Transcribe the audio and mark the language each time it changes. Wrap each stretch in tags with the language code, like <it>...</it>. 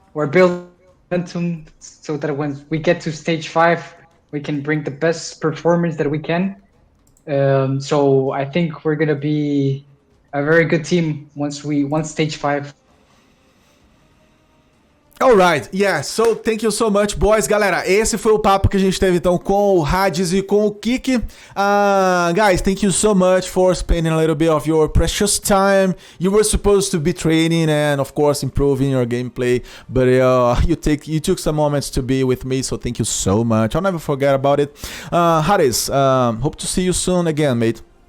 <en>We're building momentum so that when we get to stage 5, we can bring the best performance that we can. So I think we're gonna be a very good team once stage 5. Alright, yeah, so thank you so much, boys.</en> <pt>Galera, esse foi o papo que a gente teve então com o Hades e com o Quique.</pt> <en>Guys, thank you so much for spending a little bit of your precious time. You were supposed to be training and of course improving your gameplay, but you took some moments to be with me, so thank you so much. I'll never forget about it. Hades, hope to see you soon again, mate.</en>